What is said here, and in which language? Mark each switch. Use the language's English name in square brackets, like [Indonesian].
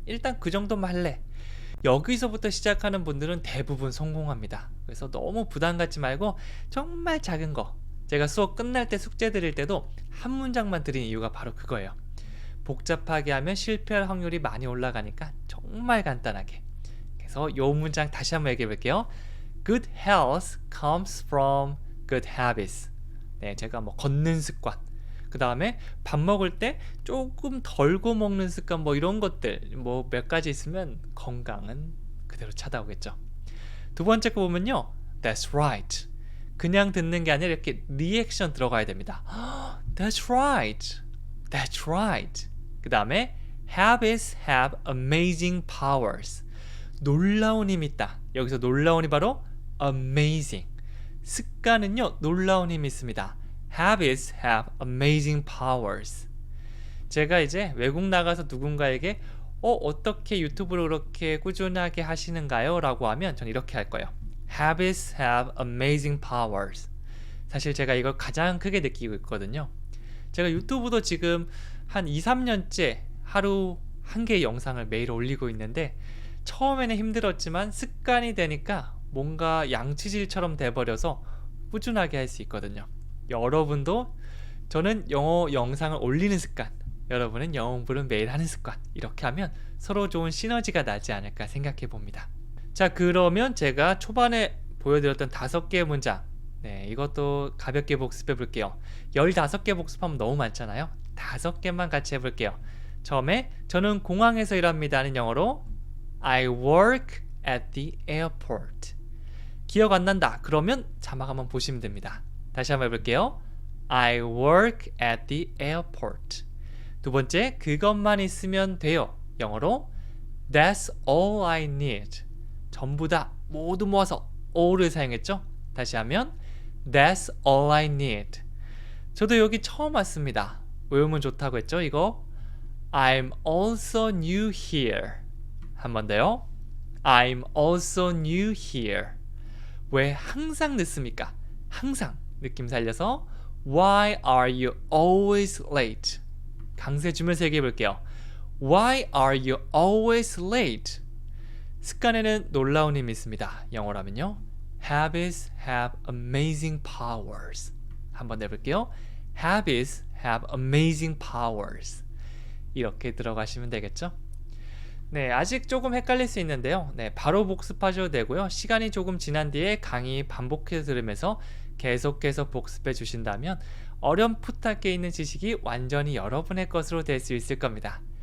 [Korean] 일단 그 정도만 할래. 여기서부터 시작하는 분들은 대부분 성공합니다. 그래서 너무 부담 갖지 말고 정말 작은 거. 제가 수업 끝날 때 숙제 드릴 때도 한 문장만 드린 이유가 바로 그거예요. 복잡하게 하면 실패할 확률이 많이 올라가니까 정말 간단하게. 그래서 이 문장 다시 한번 얘기해 볼게요. [English] Good health comes from good habits. [Korean] 네, 제가 뭐 걷는 습관, 그 다음에 밥 먹을 때 조금 덜고 먹는 습관, 뭐 이런 것들 뭐 몇 가지 있으면 건강은 그대로 찾아오겠죠. 두 번째 거 보면요, [English] That's right. [Korean] 그냥 듣는 게 아니라 이렇게 리액션 들어가야 됩니다. [English] That's right. That's right. [Korean] 그 다음에 [English] Habits have amazing powers. [Korean] 놀라운 힘이 있다. 여기서 놀라운이 바로 amazing. 습관은요, 놀라운 힘이 있습니다. [English] Habits have amazing powers. [Korean] 제가 이제 외국 나가서 누군가에게 어떻게 유튜브를 그렇게 꾸준하게 하시는가요? 라고 하면 전 이렇게 할 거예요. [English] Habits have amazing powers. [Korean] 사실 제가 이걸 가장 크게 느끼고 있거든요. 제가 유튜브도 지금 한 2, 3년째 하루 한 개의 영상을 매일 올리고 있는데 처음에는 힘들었지만 습관이 되니까 뭔가 양치질처럼 돼버려서 꾸준하게 할 수 있거든요. 여러분도, 저는 영어 영상을 올리는 습관, 여러분은 영어 공부를 매일 하는 습관, 이렇게 하면 서로 좋은 시너지가 나지 않을까 생각해 봅니다. 자, 그러면 제가 초반에 보여드렸던 5개의 문장, 네, 이것도 가볍게 복습해 볼게요. 15개 복습하면 너무 많잖아요. 5개만 같이 해볼게요. 처음에 저는 공항에서 일합니다는 영어로 [English] I work at the airport. [Korean] 기억 안 난다 그러면 자막 한번 보시면 됩니다. 다시 한번 해볼게요. [English] I work at the airport. [Korean] 두 번째, 그것만 있으면 돼요. 영어로 [English] That's all I need. [Korean] 전부 다 모두 모아서 all을 사용했죠. 다시 하면 [English] That's all I need. [Korean] 저도 여기 처음 왔습니다. 외우면 좋다고 했죠. 이거 [English] I'm also new here. [Korean] 한 번 더요. [English] I'm also new here. [Korean] 왜 항상 늦습니까? 항상 느낌 살려서 [English] Why are you always late? [Korean] 강세 주면서 얘기해 볼게요. [English] Why are you always late? [Korean] 습관에는 놀라운 힘이 있습니다. 영어라면요. [English] Habits have amazing powers. [Korean] 한번 내볼게요. [English] Habits have amazing powers. [Korean] 이렇게 들어가시면 되겠죠? 네, 아직 조금 헷갈릴 수 있는데요. 네, 바로 복습하셔도 되고요. 시간이 조금 지난 뒤에 강의 반복해서 들으면서 계속해서 복습해 주신다면 어렴풋하게 있는 지식이 완전히 여러분의 것으로 될 수 있을 겁니다.